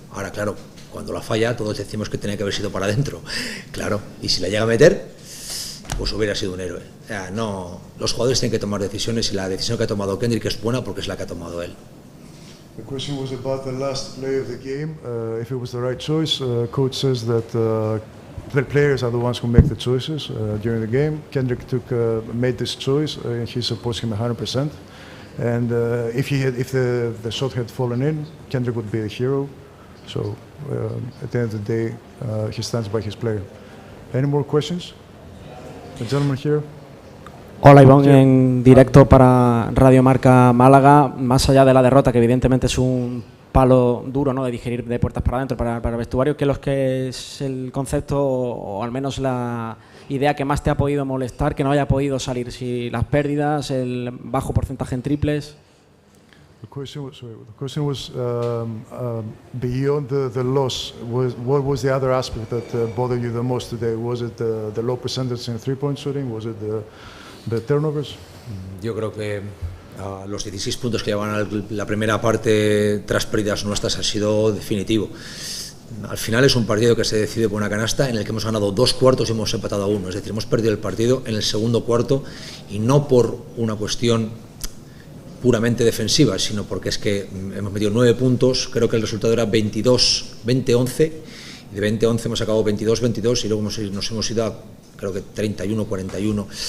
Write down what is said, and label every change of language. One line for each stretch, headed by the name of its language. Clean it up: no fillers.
Spanish: Ahora, claro, cuando la falla todos decimos que tenía que haber sido para adentro, claro, y si la llega a meter, pues hubiera sido un héroe. O sea, no, los jugadores tienen que tomar decisiones y la decisión que ha tomado Kendrick es buena porque es la que ha tomado él.
English: The question was about the last play of the game. If it was the right choice, coach says that the players are the ones who make the choices during the game. Kendrick made this choice, and he supports him 100%. And if the shot had fallen in, Kendrick would be a hero. So at the end of the day, he stands by his player. Any more questions? The gentleman here.
Spanish: Hola, Ivonne, en directo para Radio Marca Málaga. Más allá de la derrota, que evidentemente es un palo duro, ¿no?, de digerir de puertas para adentro para el vestuario, ¿qué es el concepto o al menos la idea que más te ha podido molestar, que no haya podido salir? Si las pérdidas, el bajo porcentaje en triples.
English: The question was beyond the loss. What was the other aspect that bothered you the most today? Was it the low percentage in three-point shooting? Was it the turnovers?
Spanish: Yo creo que los 16 puntos que llevan la primera parte tras pérdidas nuestras ha sido definitivo. Al final es un partido que se decide por una canasta en el que hemos ganado 2 cuartos y hemos empatado a 1. Es decir, hemos perdido el partido en el segundo cuarto y no por una cuestión puramente defensiva, sino porque es que hemos metido 9 puntos, creo que el resultado era 20-11, y de 20-11 hemos acabado 22-22 y luego nos hemos ido a, creo que 31-41.